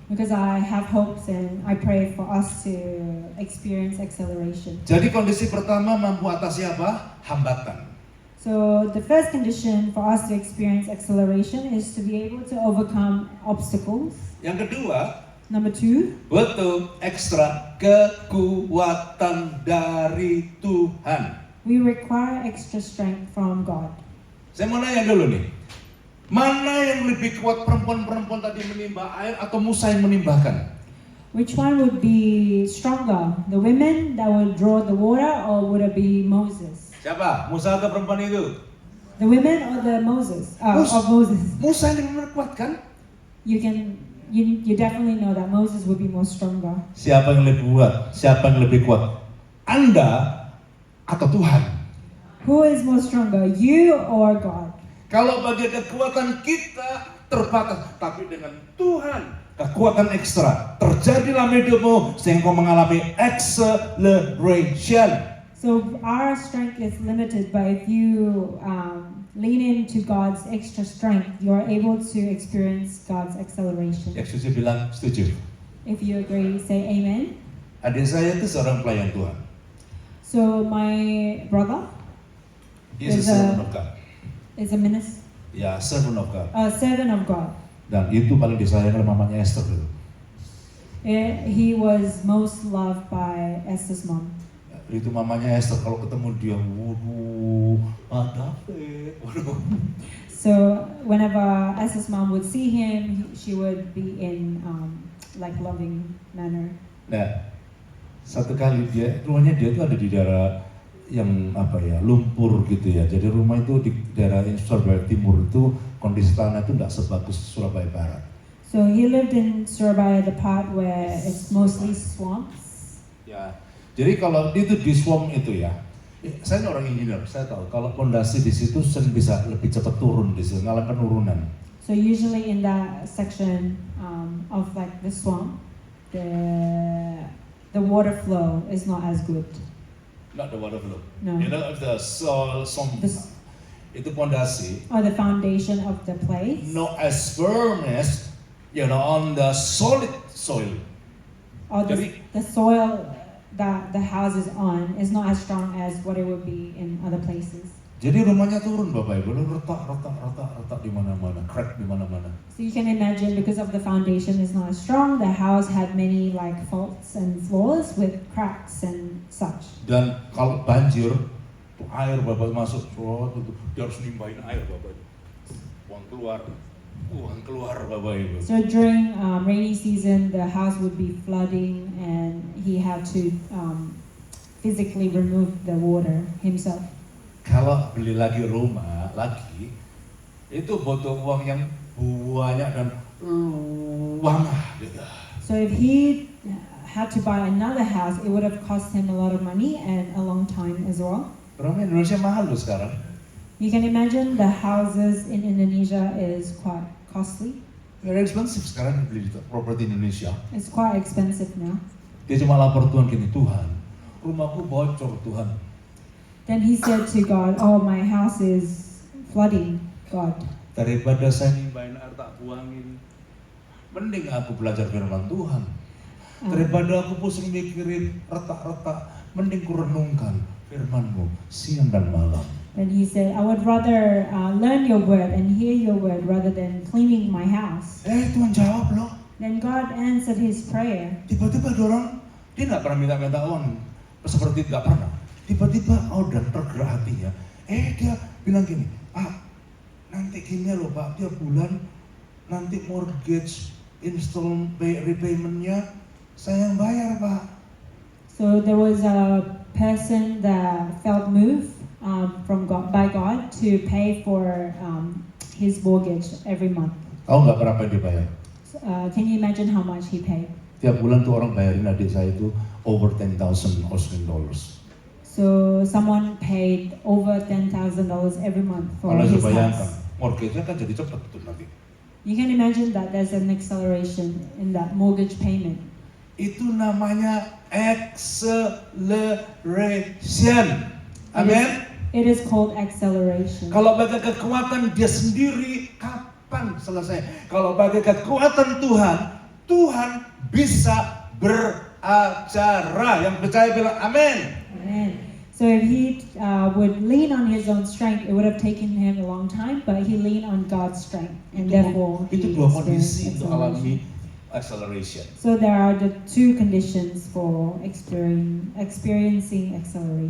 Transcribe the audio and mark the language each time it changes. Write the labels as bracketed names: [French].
[English] because I have hopes and I pray for us to experience acceleration. [Indonesian] Jadi kondisi pertama mampu atasi apa? Hambatan. [English] So the first condition for us to experience acceleration is to be able to overcome obstacles. [Indonesian] Yang kedua, [English] Number 2, [Indonesian] butuh ekstra kekuatan dari Tuhan. [English] we require extra strength from God. [Indonesian] Saya mau nanya dulu nih, mana yang lebih kuat, perempuan-perempuan tadi menimba air atau Musa yang menimbahkan? [English] Which one would be stronger? The women that would draw the water, or would it be Moses? [Indonesian] Siapa? Musa atau perempuan itu? [English] The women or the Moses? [Indonesian] Mus- [English] Of Moses. [Indonesian] Musa yang lebih kuat kan? [English] You definitely know that Moses would be more stronger. [Indonesian] Siapa yang lebih kuat? Siapa yang lebih kuat? Anda atau Tuhan? [English] Who is more stronger, you or God? [Indonesian] Kalau bagi kekuatan kita terbatas, tapi dengan Tuhan kekuatan ekstra terjadi dalam hidupmu sehingga kau mengalami acceleration. [English] So our strength is limited, but if you lean into God's extra strength, you are able to experience God's acceleration. [Indonesian] Yang setuju bilang setuju. [English] If you agree, say amen. [Indonesian] Adik saya itu seorang pelayan Tuhan. [English] So my brother [Indonesian] Dia [English] Is servant of God. is a minister, Ya, servant of God. a servant of God. [Indonesian] Dan itu paling disayang oleh mamanya Esther dulu. [English] He was most loved by Esther's mom. [Indonesian] Itu mamanya Esther kalau ketemu dia, waduh, David, waduh. [English] So whenever Esther's mom would see him, she would be in like loving manner. [Indonesian] Nah, satu kali rumahnya dia itu ada di daerah yang lumpur gitu ya. Jadi rumah itu di daerah Surabaya Timur itu kondisi tanah itu tidak sebagus Surabaya Barat. [English] So he lived in Surabaya, the part where it's mostly swamps. [Indonesian] Ya, jadi kalau itu di swamp itu ya, saya ini orang engineer, saya tahu kalau pondasi di situ sering bisa lebih cepat turun di situ, ngalamin penurunan. [English] So usually in that section of like the swamp, the water flow is not as good. Not the water flow. No. You know, if the soil, This- [Indonesian] itu pondasi, [English] Or the foundation of the place. not as firm as, on the solid soil. Or [Indonesian] Jadi- [English] the soil that the house is on is not as strong as what it would be in other places. [Indonesian] Jadi rumahnya turun Bapak Ibu, retak di mana-mana, crack di mana-mana. [English] So you can imagine, because of the foundation is not as strong, the house had many like faults and flaws with cracks and such. [Indonesian] Dan kalau banjir, tuh air Bapak masuk, dia harus nimbahin air Bapak Ibu. Uang keluar Bapak Ibu. [English] So during rainy season, the house would be flooding, and he had to physically remove the water himself. [Indonesian] Kalau beli lagi rumah lagi, itu butuh uang yang banyak dan lama gitu. [English] So if he had to buy another house, it would have cost him a lot of money and a long time as well. [Indonesian] Rumah Indonesia mahal loh sekarang. [English] You can imagine the houses in Indonesia is quite costly. Very expensive [Indonesian] sekarang beli properti Indonesia. [English] It's quite expensive now. [Indonesian] Dia cuma lapor Tuhan gini, Tuhan, rumahku bocor Tuhan. [English] Then he said to God, "Oh, my house is flooding, God. [Indonesian] Daripada saya nimbahin air tak buangin, mending aku belajar firman Tuhan. Daripada aku pusing mikirin retak-retak, mending ku renungkan firman-Mu siang dan malam. [English] And he said, I would rather learn your word and hear your word rather than cleaning my house. [Indonesian] Tuhan jawab loh. [English] Then God answered his prayer. [Indonesian] Tiba-tiba ada orang, dia nggak pernah minta uang, seperti nggak pernah. Tiba-tiba, dan tergerak hatinya. Dia bilang gini, nanti gini loh Pak, tiap bulan nanti [English] mortgage repayment- [Indonesian] nya saya yang bayar Pak. [English] So there was a person that felt moved by God to pay for his mortgage every month. [Indonesian] Tahu nggak berapa yang dibayar? [English] Can you imagine how much he paid? [Indonesian] Tiap bulan tuh orang bayarin adik saya itu [English] over $10,000 Australian dollars. So someone paid over $10,000 every month for [Indonesian] Kalau [English] his [Indonesian] bayangkan, [English] house. [Indonesian] mortgage-nya kan jadi cepat tuh nanti. [English] You can imagine that there's an acceleration in that mortgage payment. [Indonesian] Itu namanya acceleration. Amin. [English] It is called acceleration. [Indonesian] Kalau pakai kekuatan dia sendiri, kapan selesai? Kalau pakai kekuatan Tuhan, Tuhan bisa beracara. Yang percaya bilang amin. [English] Amen. So if he would lean on his own strength, it would have taken him a long time, but he leaned on God's strength, and therefore he [Indonesian] Itu dua [English] experienced [Indonesian] kondisi untuk [English] acceleration. [Indonesian] alami acceleration. [English] So there are the two conditions for experiencing acceleration.